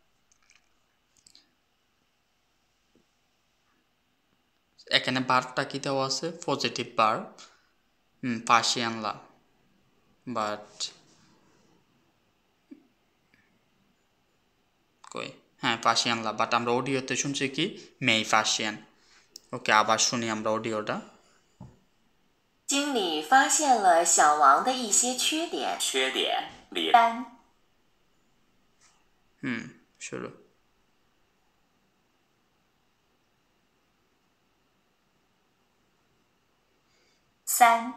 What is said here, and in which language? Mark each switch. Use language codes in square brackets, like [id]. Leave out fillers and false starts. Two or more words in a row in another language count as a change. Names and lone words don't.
[bn] এখানে ভার্বটা কি দেওয়া আছে? [en] positive verb, [bn] পার্সিয়ানলা, বাট কই, হ্যাঁ পার্সিয়ানলা, বাট আমরা অডিওতে শুনছি কি [zh] 没发现. [bn] ওকে, আবার শুনি আমরা অডিওটা। [zh] 经理发现了小王的一些缺点。缺点里三 [bn] শুরু। [zh] 三